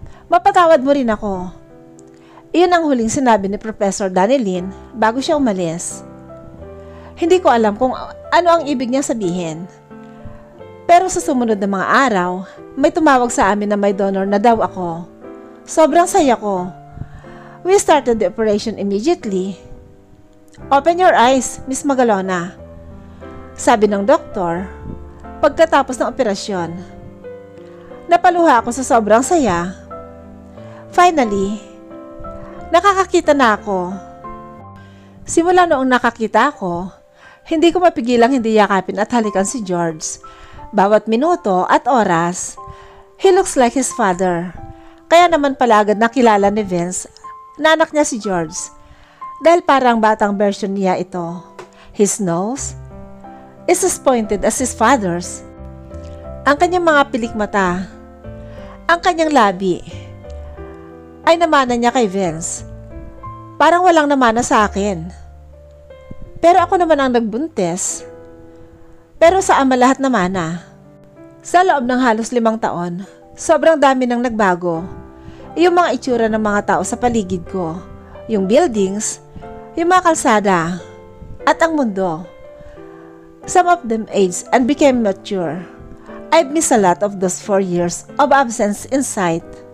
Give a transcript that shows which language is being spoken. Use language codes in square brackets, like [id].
[tl] Mapatawad mo rin ako. Iyon ang huling sinabi ni Professor Danilin bago siya umalis. Hindi ko alam kung ano ang ibig niya sabihin. Pero sa sumunod na mga araw, may tumawag sa amin na may donor na daw ako. Sobrang saya ko. [en] We started the operation immediately. Open your eyes, Miss Magalona. [tl] sabi ng doktor pagkatapos ng operasyon. Napaluha ako sa sobrang saya. Finally, nakakakita na ako. Simula noong nakakita ako, hindi ko mapigilang hindi yakapin at halikan si George. Bawat minuto at oras, [en] he looks like his father. [tl] Kaya naman pala agad nakilala ni Vince na anak niya si George. Dahil parang batang version niya ito. [en] His nose is as pointed as his father's. [tl] Ang kanyang mga pilik mata, ang kanyang labi, ay namana niya kay Vince. Parang walang namana sa akin. Pero ako naman ang nagbuntis. Pero sa ama lahat namana. Sa loob ng halos 5 taon, sobrang dami nang nagbago. Yung mga itsura ng mga tao sa paligid ko, yung buildings, yung mga kalsada, at ang mundo. [en] Some of them aged and became mature. I've missed a lot of those 4 years of absence in sight.